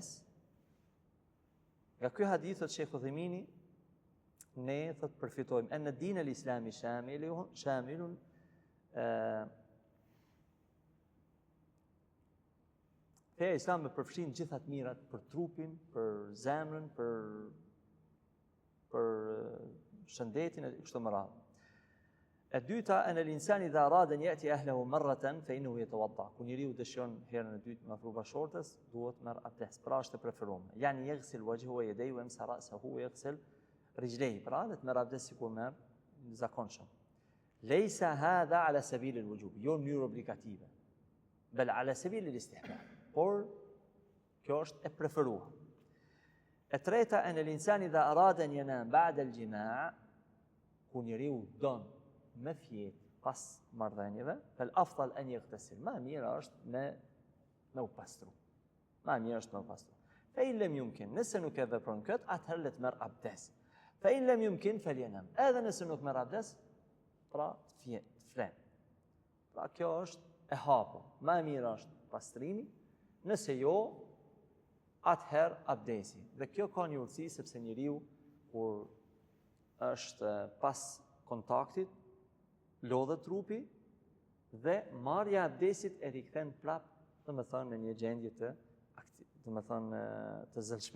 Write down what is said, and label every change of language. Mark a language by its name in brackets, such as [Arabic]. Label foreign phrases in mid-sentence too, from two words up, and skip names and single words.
[Albanian] Nga ky hadith thot Sheikh Udhaymini, ne thot përfitojmë [Arabic] أن دين الإسلام شامل [Albanian] feja islame përfshin gjitha të mirat për trupin, për zemrën, për shëndetin e kështu me radhë. E dyta, [Arabic] أن الإنسان إذا أراد أن يأتي أهله مرة فإنه يتوضأ. [Albanian] Kur njeriu dëshiron herën e dytë me afru bashkëshortes, duhet merr abdes. Pra është e preferuar. [Arabic] يعني يغسل وجهه ويديه ويمسح رأسه ويغسل رجليه. [Albanian] Pra dhe të merr abdes sikur merr zakonshëm. [Arabic] ليس هذا على سبيل الوجوب, [Albanian] jo në mënyrë obligative, [Arabic] بل على سبيل الاستحباب. [Albanian] Por kjo është e preferuar. E treta, [Arabic] أن الإنسان إذا أراد أن ينام بعد الجماع', [Albanian] kur njeriu don me fjet pas marrëdhënieve, [Arabic] فالأفضل أن يغتسل, [Albanian] më mirë është me u pastru. [Arabic] فإن لم يمكن, [Albanian] nëse nuk e vepron kët, atëherë le të merr abdes. [Arabic] فإن لم يمكن فلينم, [Albanian] edhe nëse nuk merr abdes, pra të flen. Pra kjo është e hapur. Më mirë është pastrimi, nëse jo, atëherë abdesi. Dhe kjo ka një urtësi, sepse njeriu kur është pas kontaktit, lodhet trupi dhe marrja e abdesit e rikthen prap, domethënë në një gjendje të zëlshmërisë.